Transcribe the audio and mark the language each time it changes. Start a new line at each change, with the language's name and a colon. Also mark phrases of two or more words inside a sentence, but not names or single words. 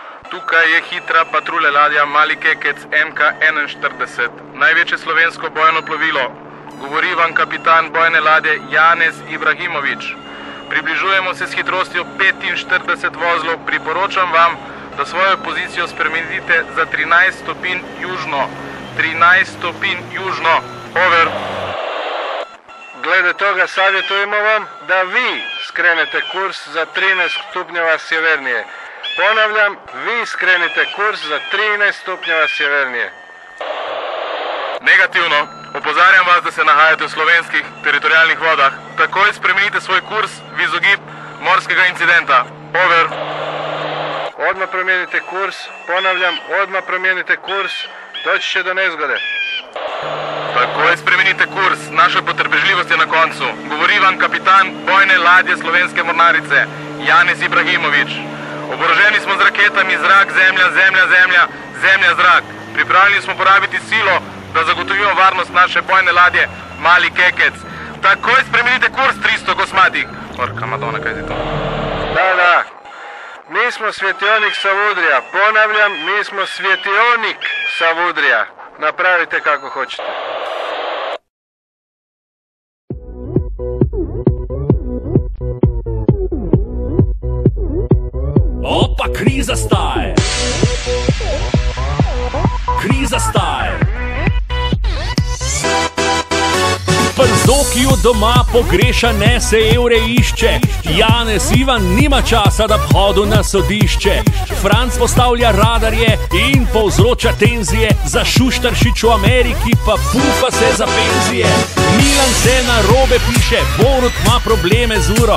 Slovenian: Tukaj je hitra patrulja ladja Mali Kekec MK41, največje slovensko bojno plovilo. Govori vam kapitan bojne ladje Janez Ibrahimović. Približujemo se s hitrostjo 45 vozlov. Priporočam vam, da svojo pozicijo spremenite za 13 stopinj južno. 13 stopinj južno. Over.
Croatian: Glede toga savjetujemo vam da vi skrenete kurs za 13 stupnjeva sjevernije. Ponavljam, vi skrenite kurs za 13 stupnjeva sjevernije.
Slovenian: Negativno. Opozarjam vas, da se nahajate v slovenskih teritorijalnih vodah. Takoj spremenite svoj kurs v izogib morskega incidenta. Over.
Croatian: Odmah promijenite kurs. Ponavljam, odmah promijenite kurs. Doći će do nezgode.
Slovenian: Takoj spremenite kurs. Naša potrpežljivost je na koncu. Govori vam kapitan bojne ladje Slovenske mornarice Janez Ibrahimović. Oboroženi smo z raketami zrak, zemlja, zemlja, zemlja, zemlja, zrak. Pripravljeni smo porabiti silo, da zagotovimo varnost naše bojne ladje Mali Kekec. Takoj spremenite kurs 300 kosmatih. Orka Madonna, kaj je to?
Croatian: Da. Mi smo svjetionik Savudrija. Ponavljam, mi smo svjetionik Savudrija. Napravite kako hoćete. Opa, kriza staje. Kriza staje.
Slovenian: Zoki od doma pogreša, nese evre išče. Janez Ivan nima časa, da bi hodil na sodišče. Franc postavlja radarje in povzroča tenzije. Za Šuštaršič v Ameriki pa fufa se za penzije. Milan se na robe piše, Borut ima probleme z uro.